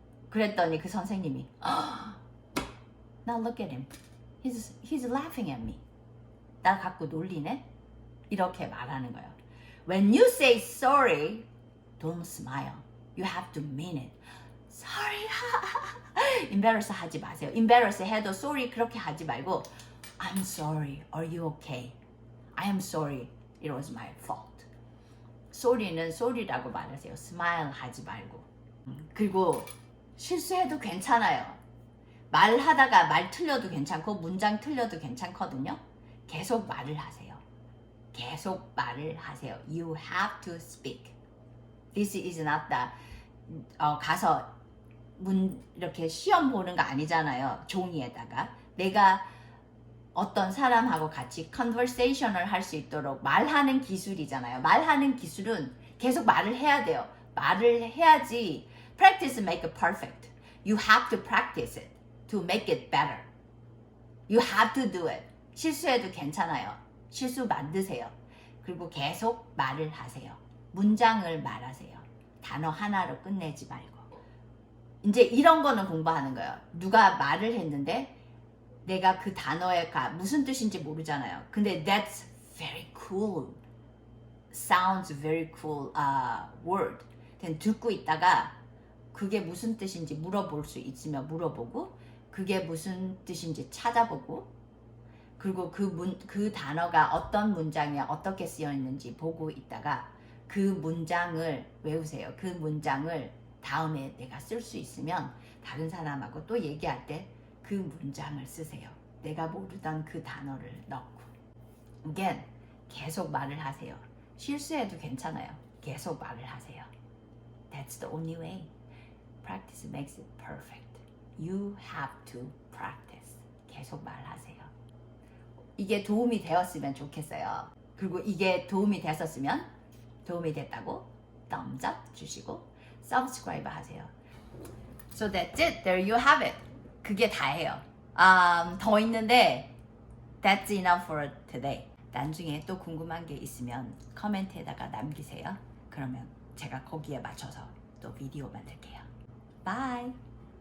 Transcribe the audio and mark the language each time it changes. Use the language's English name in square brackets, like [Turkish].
[Korean] 그랬더니 그 선생님이 [English] Now look at him. He's laughing at me. [Korean] 나 갖고 놀리네? 이렇게 말하는 거예요. [English] When you say sorry, don't smile. You have to mean it. Sorry. [Korean] Embarrass 하지 마세요. Embarrass 해도 sorry 그렇게 하지 말고 [English] I'm sorry. Are you okay? I am sorry. It was my fault. [Korean] sorry는 sorry라고 말하세요. smile 하지 말고. 그리고 실수해도 괜찮아요. 말하다가 말 틀려도 괜찮고 문장 틀려도 괜찮거든요. 계속 말을 하세요. 계속 말을 하세요. [English] You have to speak. This is not the [Korean] 가서 이렇게 시험 보는 거 아니잖아요. 종이에다가 내가 어떤 사람하고 같이 conversation을 할 수 있도록 말하는 기술이잖아요. 말하는 기술은 계속 말을 해야 돼요. 말을 해야지. [English] Practice make it perfect. You have to practice it to make it better. You have to do it. [Korean] 실수해도 괜찮아요. 실수 만드세요. 그리고 계속 말을 하세요. 문장을 말하세요. 단어 하나로 끝내지 말고. 이제 이런 거는 공부하는 거예요. 누가 말을 했는데 내가 그 단어의 무슨 뜻인지 모르잖아요. 근데 [English] that's very cool. Sounds very cool word. [Korean] 듣고 있다가 그게 무슨 뜻인지 물어볼 수 있으면 물어보고 그게 무슨 뜻인지 찾아보고 그리고 그 단어가 어떤 문장에 어떻게 쓰여 있는지 보고 있다가 그 문장을 외우세요. 그 문장을 다음에 내가 쓸 수 있으면 다른 사람하고 또 얘기할 때 그 문장을 쓰세요. 내가 모르던 그 단어를 넣고. Again, 계속 말을 하세요. 실수해도 괜찮아요. 계속 말을 하세요. [English] That's the only way. Practice makes it perfect. You have to practice. [Korean] 계속 말하세요. 이게 도움이 되었으면 좋겠어요. 그리고 이게 도움이 됐었으면 도움이 됐다고 thumbs up 주시고 subscribe 하세요. [English] So that's it. There you have it. [Korean] 그게 다예요. 더 있는데 [English] that's enough for today. [Korean] 나중에 또 궁금한 게 있으면 코멘트에다가 남기세요. 그러면 제가 거기에 맞춰서 또 비디오 만들게요. Bye.